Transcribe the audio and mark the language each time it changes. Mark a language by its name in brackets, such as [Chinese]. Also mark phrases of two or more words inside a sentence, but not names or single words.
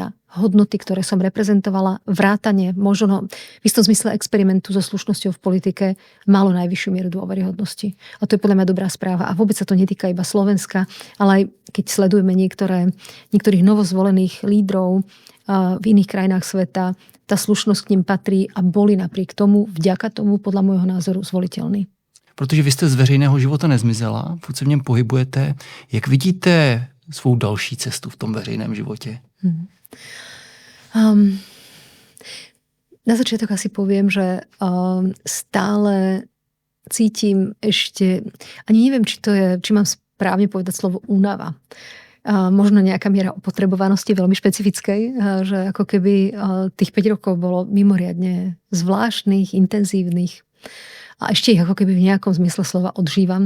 [Slovak] Hodnoty, ktoré som reprezentovala, vrátane, možno v istom zmysle experimentu so slušnosťou v politike, malo najvyššiu mieru dôveryhodnosti. A to je podľa mňa dobrá správa. A vôbec sa to netýka iba Slovenska, ale aj keď sledujeme niektorých novozvolených lídrov v iných krajinách sveta, tá slušnosť k nim patrí a boli napriek tomu, vďaka tomu, podľa môjho názoru, zvoliteľní. [Czech] Protože vy jste z veřejného života nezmizela, furt se v něm pohybujete. Jak vidíte svou další cestu v tom veřejném životě? [Slovak] Na začiatok asi poviem, že stále cítim ešte, ani neviem, či mám správne povedať slovo únava. Možno nejaká miera opotrebovanosti veľmi špecifickej, že ako keby tých 5 rokov bolo mimoriadne zvláštnych, intenzívnych a ešte ich ako keby v nejakom zmysle slova odžívam.